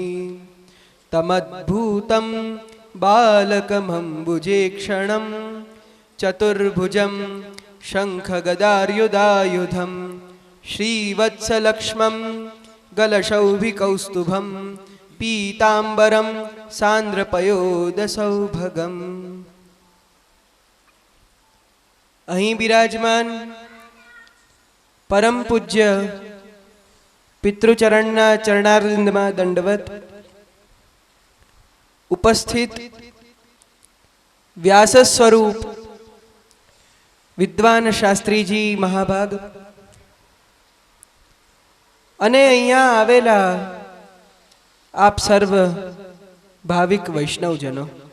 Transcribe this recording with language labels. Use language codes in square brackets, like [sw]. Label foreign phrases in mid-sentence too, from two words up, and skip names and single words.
[sa] तमद्भूतं बालकमम्बुजेक्षणं चतुर्भुजं शङ्खगदार्युधायुधं श्रीवत्सलक्ष्मं गलशौभिकौस्तुभं पीताम्बरं सान्द्रपयोदसौभगम्। [gu] અહીં બિરાજમાન પરમ પૂજ્ય પિતૃચરણના ચરણારવિંદમાં દંડવત ઉપસ્થિત વ્યાસ સ્વરૂપ વિદ્વાન શાસ્ત્રીજી મહાભાગ અને અહીંયા આવેલા આપ સર્વ ભાવિક વૈષ્ણવજનો,